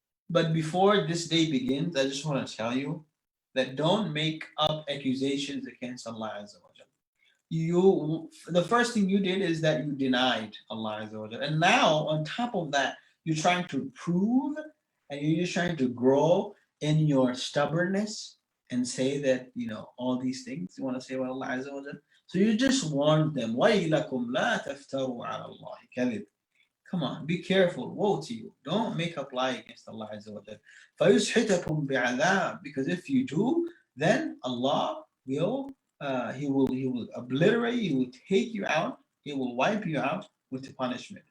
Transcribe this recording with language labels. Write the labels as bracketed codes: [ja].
[en] But before this day begins, I just want to tell you that don't make up accusations against Allah Azza wa Jalla. the first thing you did is that you denied Allah Azza wa Jalla. And now on top of that, you're trying to prove and you're just trying to grow in your stubbornness and say that, all these things you want to say about Allah Azza wa Jalla. So you just warned them, [ar] وَيْلَكُمْ لَا تَفْتَرُوا عَلَى اللَّهِ كَذِبٍ. [en] Come on, be careful. Woe to you. Don't make up lie against Allah Azza wa Jalla. [ar] فَيُسْحِتَكُمْ بِعَذَابٍ. [en] Because if you do, then Allah will he will obliterate, he will take you out, he will wipe you out with the punishment.